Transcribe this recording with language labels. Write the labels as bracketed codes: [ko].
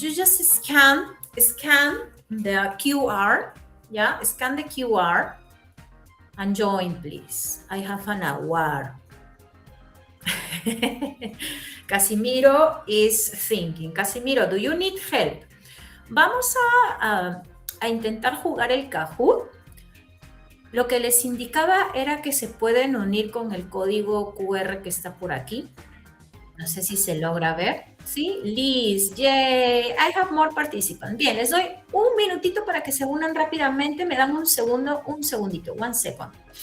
[en] You just scan the QR. Yeah, scan the QR and join, please. I have an award. Casimiro is thinking. Casimiro, do you need help? [es] Vamos a intentar jugar el Kahoot. Lo que les indicaba era que se pueden unir con el código QR que está por aquí. No sé si se logra ver. ¿Sí? [en] Liz, yay, I have more participants. [es] Bien, les doy un minutito para que se unan rápidamente. Me dan un segundito, [en] 1 second.